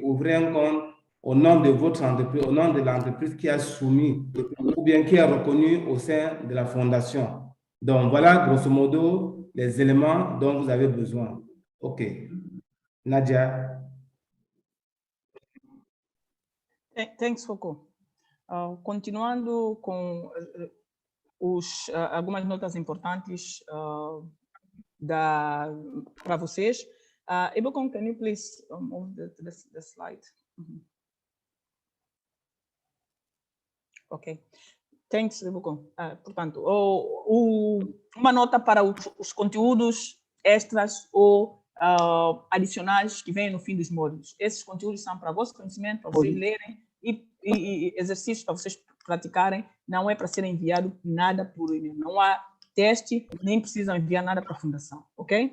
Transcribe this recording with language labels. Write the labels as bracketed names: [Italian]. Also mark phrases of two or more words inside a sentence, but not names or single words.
[French] Ouvrir un compte au nom de votre entreprise, au nom de l'entreprise qui a soumis ou bien qui est reconnue au sein de la fondation. Donc, voilà, grosso modo, les éléments dont vous avez besoin. [English] OK. Nadia. Thanks, Foko. [Portuguese] Continuando com algumas notas importantes para vocês. [English] Ebocon, can you please move the slide? Ok. Thanks, Ebocon. [Portuguese] Portanto, uma nota para os conteúdos extras ou adicionais que vêm no fim dos módulos. Esses conteúdos são para vosso conhecimento, para vocês lerem e exercícios para vocês praticarem. Não é para ser enviado nada por e-mail. Não há teste, nem precisam enviar nada para a fundação, ok?